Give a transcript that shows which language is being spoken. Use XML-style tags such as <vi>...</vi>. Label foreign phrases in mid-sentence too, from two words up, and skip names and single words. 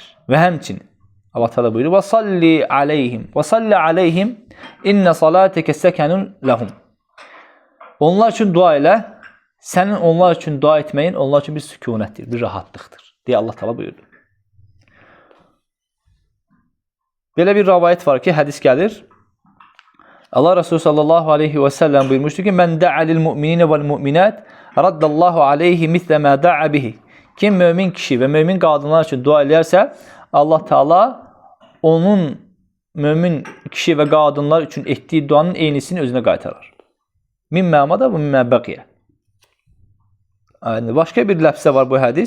<az>Və həmçinin Allah Teala buyurur:</az> <ar>"وصل عليهم وصل عليهم إن صلاتك سكن لهم."</ar> <az>Onlar üçün dua elə. Sənin onlar üçün dua etməyin onlar üçün bir sükunətdir, bir rahatlıqdır deyə Allah Teala buyurdu. Belə bir rivayət var ki, hədis gəlir.</az> <tr>Allah Resulü</tr> <ar>صلى الله عليه وسلم</ar> <tr>buyurmuştur ki:</tr> <ar>"من دعا للمؤمنين والمؤمنات رد الله عليه مثل ما دعا به."</ar> <az>Kim mömin kişi və mömin qadınlar üçün dua edərsə, Allah Teala onun mömin kişi və qadınlar üçün etdiyi duanın eynisini özünə qaytarar.</az> <ar>مما مضى ومما بقي.</ar> <az>Başqa bir ləfsə var bu hədis.</az>